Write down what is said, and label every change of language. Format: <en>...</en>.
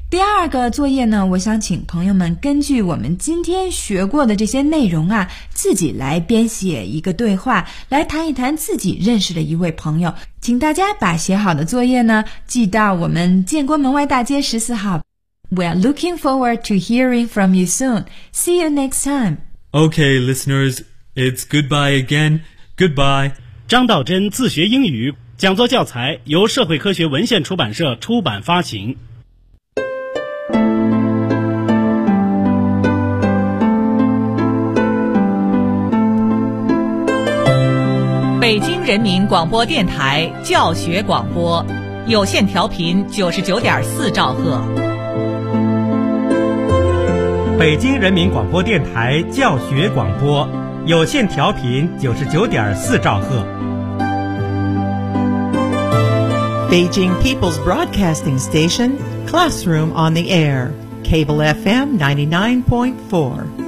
<zh>第二个作业呢，我想请朋友们根据我们今天学过的这些内容啊，自己来编写一个对话，来谈一谈自己认识的一位朋友。请大家把写好的作业呢，寄到我们建国门外大街14号。</zh> <en>We are looking forward to hearing from you soon. See you next time. Okay, listeners, it's goodbye again. Goodbye.</en> <zh>张道真自学英语讲座教材由社会科学文献出版社出版发行。北京人民广播电台教学广播，有线调频99.4兆赫。北京人民广播电台教学广播，有线调频99.4兆赫。</zh> <en>Beijing People's Broadcasting Station, Classroom on the Air, Cable FM 99.4.</en>